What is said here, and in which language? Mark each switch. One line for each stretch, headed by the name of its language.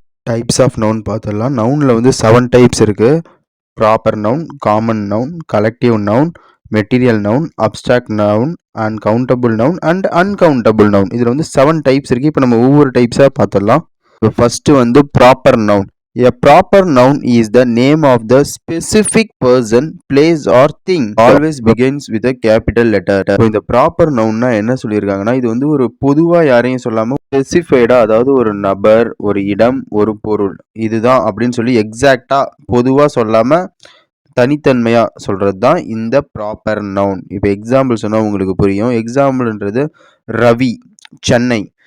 Tamil: Types of noun பார்த்துடலாம். நவுன்ல வந்து 7 types இருக்கு. Proper noun, common noun, collective noun, material noun, abstract noun, and countable noun and uncountable noun. இதில் வந்து 7 types இருக்கு. இப்போ நம்ம ஒவ்வொரு டைப்ஸாக பார்த்துடலாம். இப்போ ஃபர்ஸ்ட் வந்து proper noun.
English: A proper noun is the name of the specific person, place or thing. Always begins with a capital letter.
Tamil: இப்போ இந்த ப்ராப்பர் நவுன்னா என்ன சொல்லியிருக்காங்கன்னா, இது வந்து ஒரு பொதுவா யாரையும் சொல்லாம ஸ்பெசிஃபைடா, அதாவது ஒரு நபர், ஒரு இடம், ஒரு பொருள் இதுதான் அப்படின்னு சொல்லி எக்ஸாக்டா பொதுவா சொல்லாம தனித்தன்மையா சொல்றது தான் இந்த ப்ராப்பர் நவுன். இப்போ எக்ஸாம்பிள் சொன்னா உங்களுக்கு புரியும். எக்ஸாம்பிள்ன்றது ரவி, சென்னை.